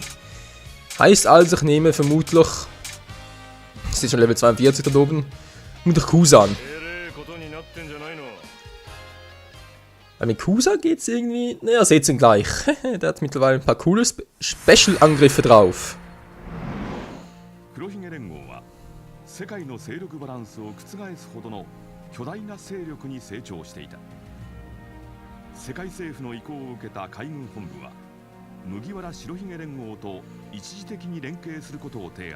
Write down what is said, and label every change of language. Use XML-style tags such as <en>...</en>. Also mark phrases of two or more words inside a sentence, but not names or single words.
<de>Heißt also, ich nehme vermutlich... Das ist schon Level 42 da oben. Vermutlich Kusan. Weil mit Kusan geht es irgendwie... Naja, seht ihn gleich. Der hat mittlerweile ein paar coole Special-Angriffe drauf.</de> <ja>世界政府の意向を受けた海軍本部は麦わら白ひげ連合と一時的に連携することを提案。</ja>